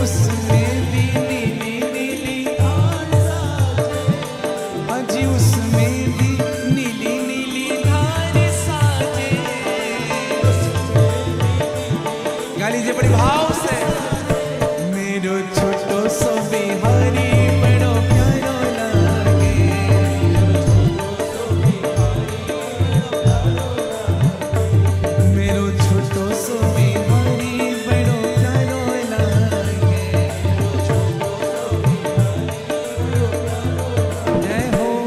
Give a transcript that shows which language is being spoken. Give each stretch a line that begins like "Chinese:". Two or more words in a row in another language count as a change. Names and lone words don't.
Hindi: उसमें भी नीली नीली धार साजे, हाँ जी उसमें भी नीली नीली धार साजे। गा लीजिए बड़ी भाव से।
Braj: मेरो छोटो सो बिहारी बड़ो प्यारो लागे, मेरो छोटो सो बिहारी बड़ो प्यारो लागे।
Hindi: जय हो।